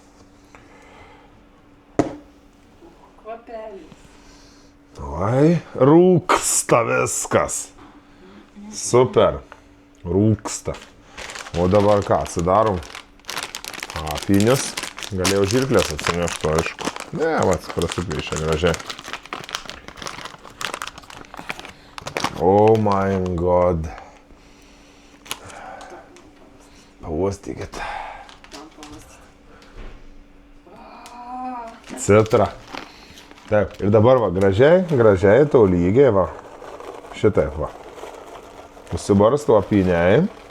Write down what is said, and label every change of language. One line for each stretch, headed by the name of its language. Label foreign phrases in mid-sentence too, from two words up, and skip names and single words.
Lithuanian: Kvapelis. Oi, rūksta viskas. Super. Rūksta. O dabar ką, atsidarom apynius. Galėjau žirklės atsinešti, aišku. Ne, vats, prasiplyšė gražiai.
English: Oh my god.
Lithuanian: Pavostykit. Citra. Taip, ir dabar va, gražiai, tau lygiai, va. Šitaip, va. Nusibarstu apyniai.